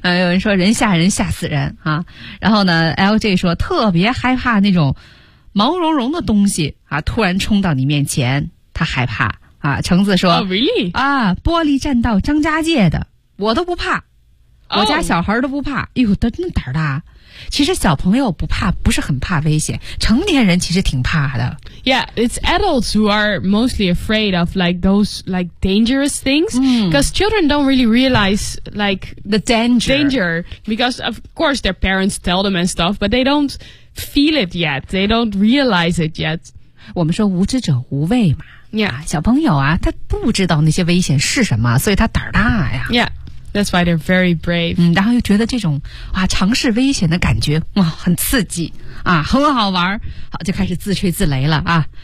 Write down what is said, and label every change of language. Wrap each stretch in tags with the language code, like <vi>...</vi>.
<zh>有人说人吓人吓死人啊，然后呢 ，LJ 说特别害怕那种毛茸茸的东西啊，突然冲到你面前，他害怕啊。橙子说、</zh> <en>oh, ，Really</en> <zh>啊，玻璃栈道张家界的，我都不怕，我家小孩都不怕， oh. 哎呦，都那么胆儿大。其实小朋友不怕，不是很怕危险，成年人其实挺怕的。</zh> <en>Yeah, it's adults who are mostly afraid of like those like dangerous things, because、嗯、 children don't really realize like the danger. Danger, because of course their parents tell them and stuff, but they don't feel it yet. They don't realize it yet.</en> <zh>我们说无知者无畏嘛。</zh> <en>Yeah,</en> <zh>小朋友啊，他不知道那些危险是什么，所以他胆儿大呀。</zh> <en>Yeah. That's why they're very brave.</en> <zh>嗯，然后又觉得这种啊尝试危险的感觉哇很刺激啊，很好玩，好就开始自吹自擂了啊。</zh>